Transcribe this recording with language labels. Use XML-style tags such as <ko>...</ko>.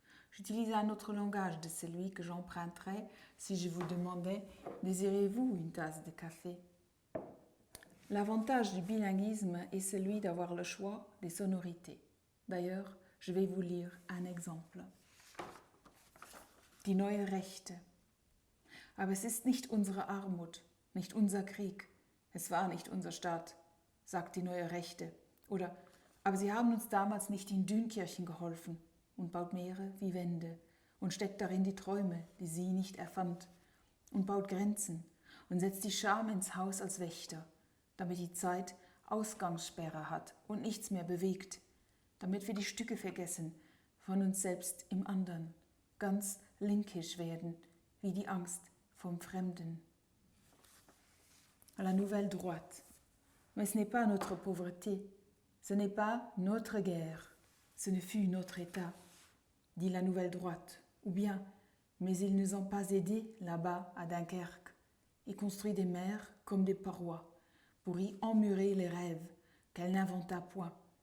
<fr>J'utilise un autre langage de celui que j'emprunterais si je vous demandais « Désirez-vous une tasse de café ?» L'avantage du bilinguisme est celui d'avoir le choix des sonorités. D'ailleurs, je vais vous lire un exemple.</fr> <de>Die neue Rechte. Aber es ist nicht unsere Armut, nicht unser Krieg. Es war nicht unser Staat, sagt die neue Rechte. Oder, aber sie haben uns damals nicht in Dünkirchen geholfen und baut Meere wie Wände und steckt darin die Träume, die sie nicht erfand und baut Grenzen und setzt die Scham ins Haus als Wächter, damit die Zeit Ausgangssperre hat und nichts mehr bewegt, damit wir die Stücke vergessen von uns selbst im anderen, ganz linkisch werden, wie die Angst vom Fremden.</de> <fr>La nouvelle droite. Mais ce n'est pas notre pauvreté, ce n'est pas notre guerre, ce ne fut notre État, dit la nouvelle droite. Ou bien, mais ils nous ont pas aidés là-bas à Dunkerque et construit des mers comme des parois pour y emmurer les rêves qu'elle n'inventa point,</fr>